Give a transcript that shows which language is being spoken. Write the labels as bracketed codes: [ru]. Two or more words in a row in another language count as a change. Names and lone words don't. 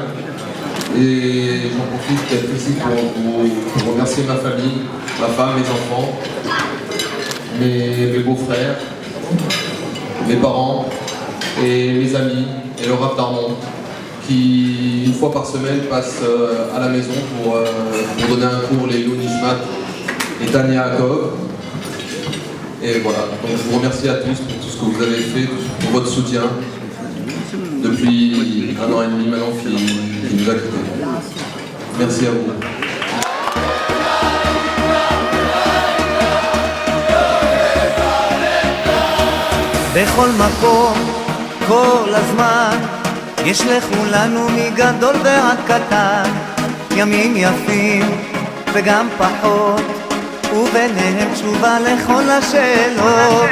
[fr] Et j'en profite d'être ici pour remercier ma famille, ma femme, mes enfants, mes beaux-frères, mes parents et mes amis et le Rav Darmon qui, une fois par semaine, passe à la maison pour donner un cours, les Nismat et Tania Akov. Et voilà, donc je vous remercie à tous pour tout ce que vous avez fait, pour votre soutien depuis 1 an et demi maintenant qui nous a quittés. Merci à vous. [he] בכל מקום, כל הזמן, יש לכולנו מגדול ועד קטן, ימים יפים וגם פחות, וביניהם תשובה לכל השאלות.